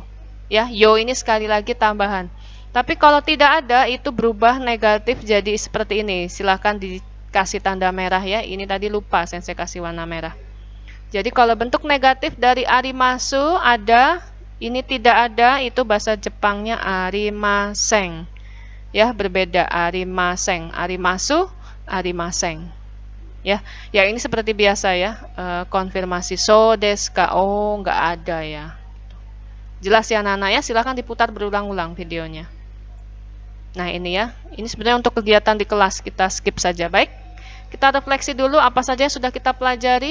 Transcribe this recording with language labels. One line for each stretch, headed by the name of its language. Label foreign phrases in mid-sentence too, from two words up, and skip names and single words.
Indonesian: Ya, yo ini sekali lagi tambahan. Tapi kalau tidak ada, itu berubah negatif jadi seperti ini. Silahkan dikasih tanda merah ya. Ini tadi lupa sensei kasih warna merah. Jadi kalau bentuk negatif dari arimasu ada, ini tidak ada, itu bahasa Jepangnya arimasen. Ya, berbeda arimasen.
Japanese: あります、ありません.
Indonesian: Ya, ya ini seperti biasa ya. Konfirmasi
Japanese: そうですか?
Indonesian: Oh, nggak ada ya. Jelas ya anak-anak ya, silahkan diputar berulang-ulang videonya. Nah ini ya, ini sebenarnya untuk kegiatan di kelas, kita skip saja. Baik, kita refleksi dulu apa saja yang sudah kita pelajari.